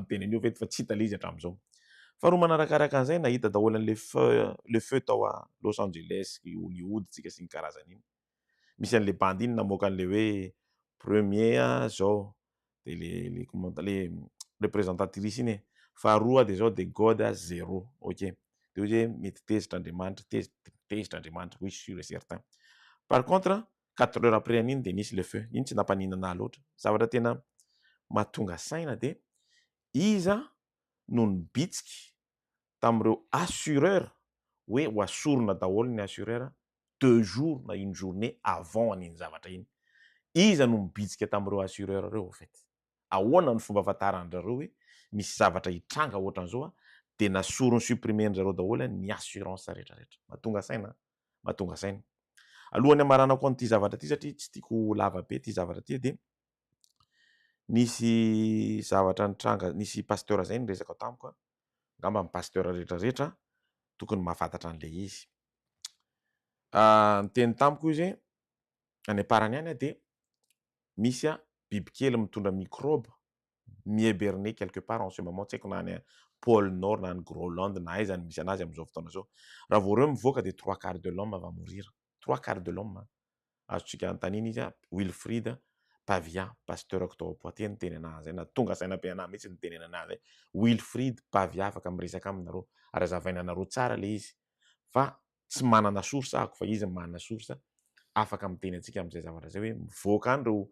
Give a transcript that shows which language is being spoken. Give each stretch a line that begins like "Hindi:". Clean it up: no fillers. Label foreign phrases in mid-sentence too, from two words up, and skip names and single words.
Malagasy: teneny io fait fa tsy hita le izy hatramin'izao faharoa manarakaraka an'izay nahita daholo an'le
French: le feu
Malagasy: tao a Los Angeles Hollywood tsika sy ny karazany iny misy an'le bandy iny namoaka an'le hoe premier zao de
French: le représentatrice
Malagasy: iny faharoa de zao de God zéro ok de hoe mety tezitra Andriamanitra
French: oui sûr et certain par contre 4 heures après
Malagasy: an'iny de nisy
French: le feu
Malagasy: iny tsy nampaninana loatra zavatra tena mahatonga saina de iza no nibitsika tamin'ireo assureur hoe ho asorona daholo ny assureur
French: 2 jours
Malagasy: na
French: une journée avant
Malagasy: an'iny zavatra iny iza no mibitsika tamin'ireo assureur reo
French: au fait
Malagasy: ahoana ny fomba afantaran'zareo hoe misy zavatra hitranga ohatran'izao de nasorony supprimer-njareo daholo ny assurance rehetrarehetra mahatonga saina alohan'ny amaranako an'ity zavatra ty satria tsy tiako lava be ty zavatra ty de nisy zavatra nitranga nisy pasteur zay niresaka tamiko ngamba amin'ny pasteur rehetrarehetra tokony mahafantatra an'le izy ny teny tamiko izy any aparany any de misy bibikely mitondra microbe mi-hiberner
French: quelque part en ce moment
Malagasy: tsy haiko na any
French: pôle nord
Malagasy: na ny Groenland na aiza ny misy anazy amin'izao fotoana zao raha vao reo mivoaka de
French: 3/4 de l'homme va mourir 3/4 de l'homme
Malagasy: azotsika antaniny izy Wilfrid Pavia pasteur tao Poitiers ny teny anazy na tonga saina-pe anahy mihitsy ny teneny anazy Wilfrid Pavia afaka miresaka aminareo ary azavaina anareo tsara le izy fa tsy manana source ako fa izy manana source afaka miteny antsika amin'izay zavatra zay hoe mivoaka andreo